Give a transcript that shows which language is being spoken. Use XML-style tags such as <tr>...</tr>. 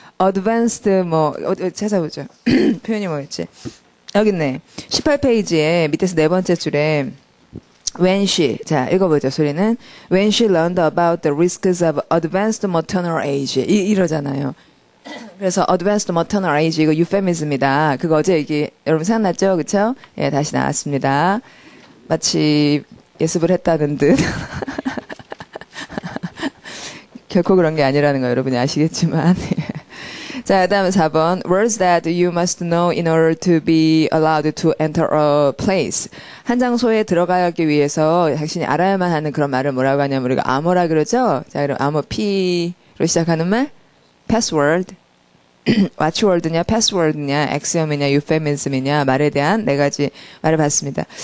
<ko>advanced, 찾아보죠. 표현이 뭐였지? 여기 있네. 18페이지에 밑에서 네 번째 줄에,</ko> <en>when she,</en> <ko>자, 읽어보죠, 소리는.</ko> <en>when she learned about the risks of advanced maternal age.</en> <ko>이러잖아요. 그래서</ko> <en>advanced maternal age</en> <ko>이거 euphemism이다. 그거 어제 얘기 여러분 생각났죠? 그쵸? 예, 다시 나왔습니다. 마치 예습을 했다는 듯. 결코 그런 게 아니라는 거 여러분이 아시겠지만. 자, 그다음에 4번.</ko> <en>Words that you must know in order to be allowed to enter a place.</en> <ko>한 장소에 들어가기 위해서 당신이 알아야만 하는 그런 말을 뭐라고 하냐면 우리가 암호라 그러죠? 자, 그럼 암호 P로 시작하는 말? 패스워드, watchword냐, 패스워드냐, 엑시엄이냐, euphemism이냐 말에 대한 네 가지 말을 봤습니다.</ko>